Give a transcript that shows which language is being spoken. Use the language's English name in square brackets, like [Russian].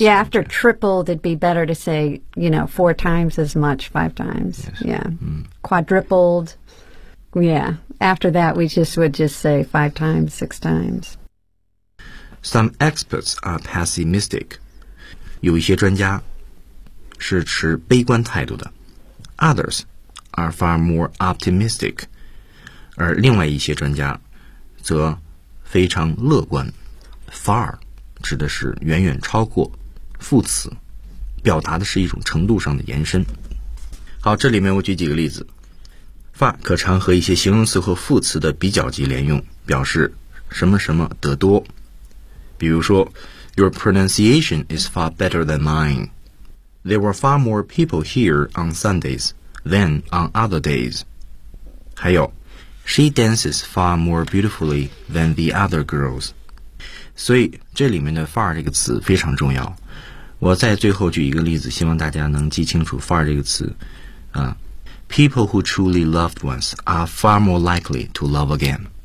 [English] Yeah, after tripled, it'd be better to say, you know, four times as much, five times. Yes. Yeah. Mm. Quadrupled. Yeah. After that, we just would just say five times, six times. Some experts are pessimistic. [Chinese] 有一些专家是持悲观态度的。 [English] Others are far more optimistic. [Chinese] 而另外一些专家则非常乐观。 Far 指的是远远超过，副词表达的是一种程度上的延伸。好，这里面我举几个例子。Far 可常和一些形容词和副词的比较级连用，表示什么什么得多。比如说 [English] ,Your pronunciation is far better than mine. There were far more people here on Sundays than on other days. [Chinese] 还有 [English] ,She dances far more beautifully than the other girls. [Chinese] 所以这里面的 far 这个词非常重要。我在最后举一个例子，希望大家能记清楚 far 这个词。 [English] People who truly loved once are far more likely to love again.